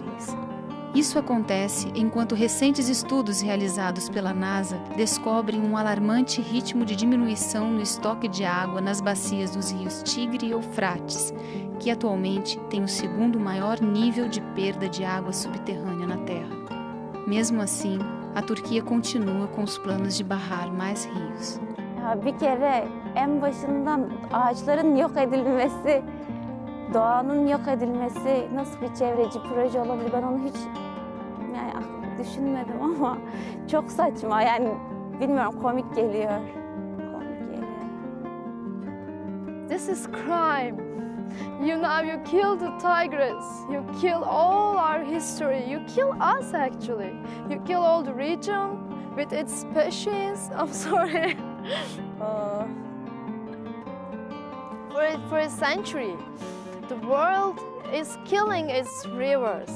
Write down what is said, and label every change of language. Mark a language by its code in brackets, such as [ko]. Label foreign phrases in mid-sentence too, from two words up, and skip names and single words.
[pt] Isso acontece enquanto recentes estudos realizados pela NASA descobrem um alarmante ritmo de diminuição no estoque de água nas bacias dos rios Tigre e Eufrates, que atualmente tem o segundo maior nível de perda de água subterrânea na Terra. Mesmo assim, a Turquia continua com os planos de barrar mais rios. [tr] Bir kere en başından ağaçların yok edilmesi, doğanın yok edilmesi nasıl bir çevreci proje olabilir? Ben onu hiç düşünmedim ama çok saçma. Yani bilmiyorum, komik geliyor. [en] This is crime. You kill the tigers, you kill all our history, you kill us actually. You kill all the region with its species. I'm sorry. For a century, the world is killing its rivers.